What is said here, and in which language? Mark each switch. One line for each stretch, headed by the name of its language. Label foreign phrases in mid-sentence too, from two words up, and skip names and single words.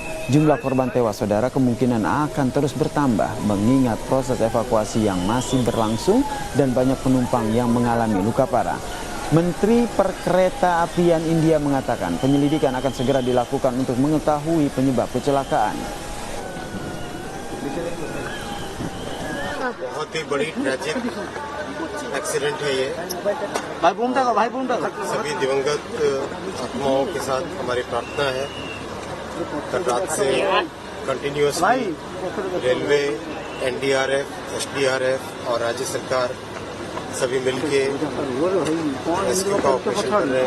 Indonesian: Jumlah korban tewas, saudara, kemungkinan akan terus bertambah mengingat proses evakuasi yang masih berlangsung dan banyak penumpang yang mengalami luka parah. Menteri Perkereta-apian India mengatakan penyelidikan akan segera dilakukan untuk mengetahui penyebab kecelakaan.
Hindi: बहुत ही बड़ी
English: tragic accident
Hindi: है ये। सभी दिवंगत आत्माओं के साथ हमारी प्रार्थना है। कल रात से कंटिन्यूअसली रेलवे, एनडीआरएफ, एसडीआरएफ और राज्य सरकार सभी मिलके रेस्क्यू का ऑपरेशन कर रहे हैं।